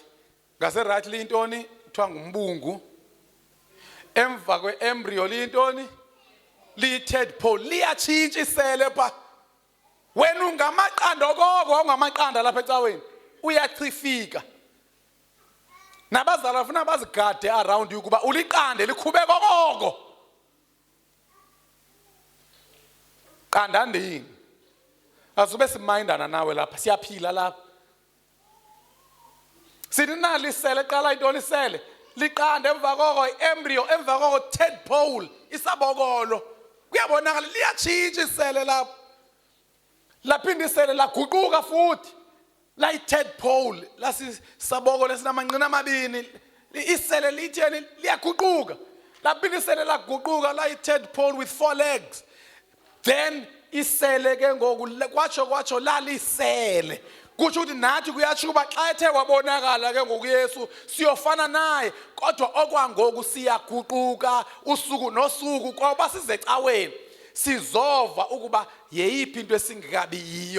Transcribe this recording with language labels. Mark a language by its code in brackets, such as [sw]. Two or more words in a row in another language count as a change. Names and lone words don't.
[xh] Ngase right lintoni? Kuthiwa ngumbungu. Emva kwe-embryo lintoni? Li- [en] third pole. [xh] Liyatshintsha isele pha. Wena ungamaqanda okoko ungamaqanda lapha ecaweni uyachifika. Nabazali bafuna bazigade [en] around you [xh] kuba uliqande likhubeka okoko. Qanda ndini. Asube simindana nawe lapha siyaphila lapha. Sithi nali isele qala intoni isele? Liqande emva koko embryo emva koko [en] third pole [xh] isabokolo. Kuyabonakala liyatshintsha isele lapha. Laphinda isele laguquka futhi la i- [en] third pole [xh] lasisaboko lesinamanqina amabini isele litheni liyaguquka. Laphinda isele laguquka la i- [en] third pole with 4 legs. [xh] Then isele ke ngoku kwatsho lalisele. Kusho ukuthi nathi kuyatsho kuba xa ethe kwabonakala ke ngoku Yesu siyofana naye kodwa okwangoku siyaguquka usuku nosuku ngoba sizecaweni. Sizova ukuba yeyiphi into esingekabi yiyo.